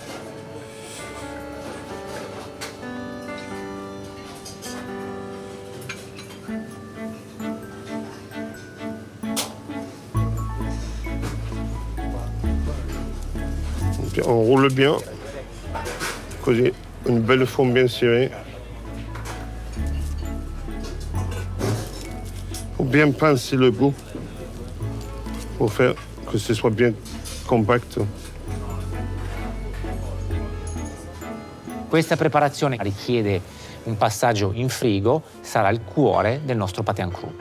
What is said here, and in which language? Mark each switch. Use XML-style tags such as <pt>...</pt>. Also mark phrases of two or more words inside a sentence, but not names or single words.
<fr>Puis on roule bien. Così, une belle forme bien serrée. Il faut bien pincer le bout pour faire que ce soit bien compact.</fr> <it>Questa preparazione richiede un passaggio in frigo, sarà il cuore del nostro</it> <fr>pâté en croûte.</fr>